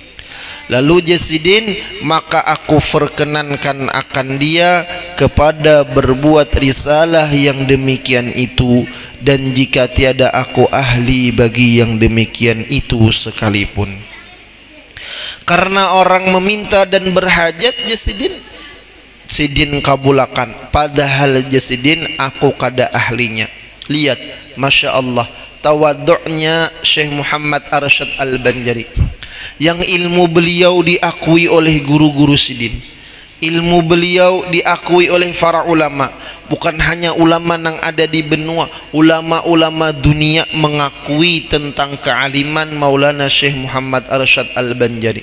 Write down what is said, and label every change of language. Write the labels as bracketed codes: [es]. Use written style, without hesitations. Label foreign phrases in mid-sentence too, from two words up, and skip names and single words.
[ms] Lalu Jasidin, maka aku perkenankan akan dia kepada berbuat risalah yang demikian itu, dan jika tiada aku ahli bagi yang demikian itu sekalipun. [bjn] Karena orang meminta dan berhajat Jasidin, Sidin kabulakan, padahal Jasidin aku kada ahlinya. [id] Lihat, [ar] ما شاء الله, [id] tawaduknya Syekh Muhammad Arsyad Al-Banjari, yang ilmu beliau diakui oleh guru-guru Sidin, ilmu beliau diakui oleh para ulama, bukan hanya ulama yang ada di benua, ulama-ulama dunia mengakui tentang kealiman Maulana Syekh Muhammad Arsyad Al-Banjari.